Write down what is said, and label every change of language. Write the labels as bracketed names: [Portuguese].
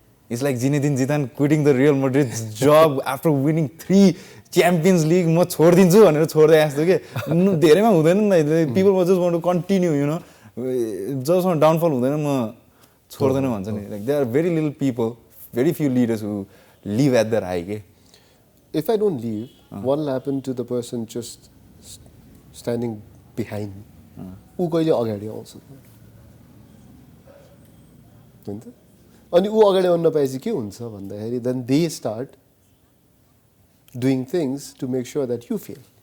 [English] it's like Zinedine Zidane quitting the Real Madrid job after winning 3 Champions League [Nepali] म छोडिदिन्छु भनेर छोड्दै जस्तो के धेरैमा हुँदैन नि दाइ [English] people just want to continue you know [Nepali] जसमा डाउनफल हुँदैन म छोड्दैन भन्छ नि [English] like there are very little people very few leaders who live at their high के If I don't leave, what will happen to the person just standing behind me? [Nepali] ऊ कहिले अगाडि आउँछ होइन त अनि ऊ अगाडि आउन नपाएपछि के हुन्छ भन्दाखेरि [English] then they start doing things to make sure that you fail.